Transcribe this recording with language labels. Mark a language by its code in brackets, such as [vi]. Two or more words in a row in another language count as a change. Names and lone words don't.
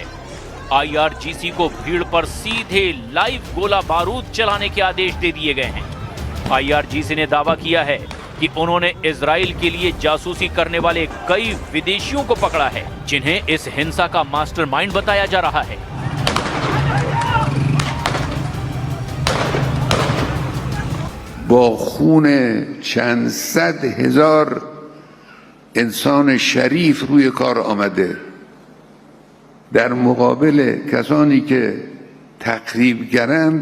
[hi] IRGC को भीड़ पर सीधे लाइव गोला बारूद चलाने के आदेश दे दिए गए हैं। IRGC ने दावा किया है कि उन्होंने इजराइल के लिए जासूसी करने वाले कई विदेशियों को पकड़ा है, जिन्हें इस हिंसा का मास्टरमाइंड बताया जा रहा है। [fa] با خون چند صد هزار انسان شریف روی کار آمده در مقابل کسانی که تخریبگرند.